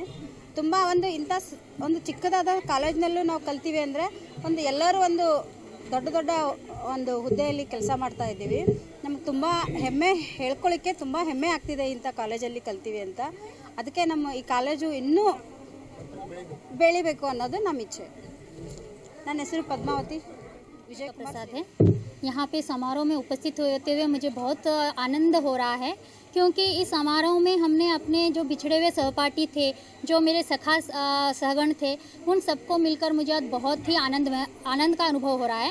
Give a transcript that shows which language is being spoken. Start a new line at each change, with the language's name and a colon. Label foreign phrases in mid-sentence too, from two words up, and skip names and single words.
Kannada: ತುಂಬ ಒಂದು ಚಿಕ್ಕದಾದ ಕಾಲೇಜಿನಲ್ಲೂ ನಾವು ಕಲ್ತೀವಿ ಅಂದರೆ ಎಲ್ಲರೂ ದೊಡ್ಡ ಒಂದು ಹುದ್ದೆಯಲ್ಲಿ ಕೆಲಸ ಮಾಡ್ತಾ ಇದ್ದೀವಿ. ನಮ್ಗೆ ತುಂಬ ಹೇಳ್ಕೊಳ್ಳಿಕ್ಕೆ ತುಂಬ ಹೆಮ್ಮೆ ಆಗ್ತಿದೆ ಇಂಥ ಕಾಲೇಜಲ್ಲಿ ಕಲ್ತೀವಿ ಅಂತ. ಅದಕ್ಕೆ ನಮ್ಮ ಈ ಕಾಲೇಜು ಇನ್ನೂ ಬೆಳಿಬೇಕು ಅನ್ನೋದು ನಮ್ಮ ಇಚ್ಛೆ. ನನ್ನ ಹೆಸರು ಪದ್ಮಾವತಿ विजय
Hindi: प्रसाद है। यहाँ पे समारोह में उपस्थित होते हुए मुझे बहुत आनंद हो रहा है, क्योंकि इस समारोह में हमने अपने जो बिछड़े हुए सहपाठी थे, जो मेरे सखा सहगण थे, उन सबको मिलकर मुझे आज बहुत ही आनंद का अनुभव हो रहा है।